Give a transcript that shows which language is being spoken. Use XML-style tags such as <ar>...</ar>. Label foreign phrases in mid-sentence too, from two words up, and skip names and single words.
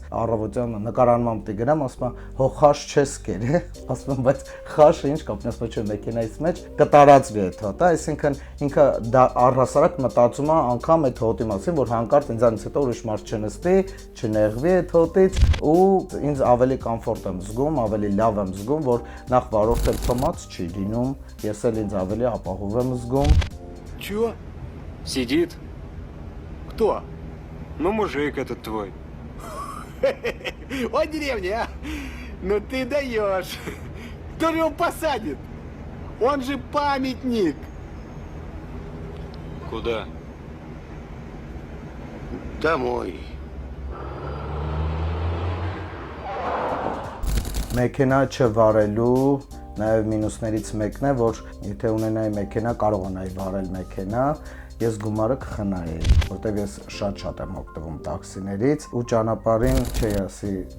<hy>առավոտյան նկարանման պիտի գնամ, ասում եմ, հո խաշ չես կերե, ասում եմ, բայց խաշը ինչ կապն ասում եմ, մեքենայից մեջ կտարածվի այդ հոտը, այսինքն ինքը առհասարակ մտածում է անգամ այդ հոտի մասին, որ հանկարծ ինձանից հետո ուրիշ մարդ չնստի, չնեղվի այդ հոտից ու ինձ ավելի կոմֆորտ եմ զգում, ավելի лав եմ զգում, որ նախ վարորդը թմած չի լինում, ես էլ ինձ ավելի ապահով եմ զգում։</hy> <ru>Чё? Сидит? Кто? Ну, мужик этот твой. Ой, деревня, а? Ну ты даешь. Кто же его посадит? Он же памятник. Куда? Домой.</ru> <hy>Մեքենա չվարելու նաև մինուսներից մեկն է, որ եթե ունենայի մեքենա, կարողանայի վարել մեքենա, ես գումարը կխնայի, որտեղ ես շատ եմ օգտվում տաքսիներից ու ճանապարհին չի ասի, կարելի</hy>